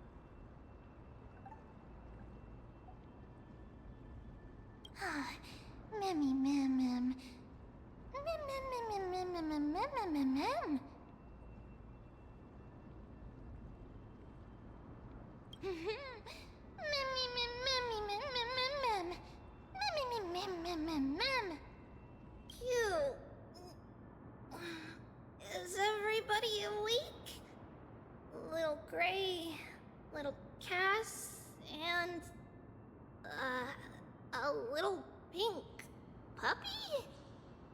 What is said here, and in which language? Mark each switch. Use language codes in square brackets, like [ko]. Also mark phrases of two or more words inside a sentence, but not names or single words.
[en] Memmy, mem, mem. Mem, mem, mem, mem, mem, mem, mem, mem, mem. Memmy, mem, memmy, mem, mem, mem, mem. Memmy, mem, mem, mem, mem. Cute. Is everybody awake? Little Grey, little Cass, and a little pink puppy?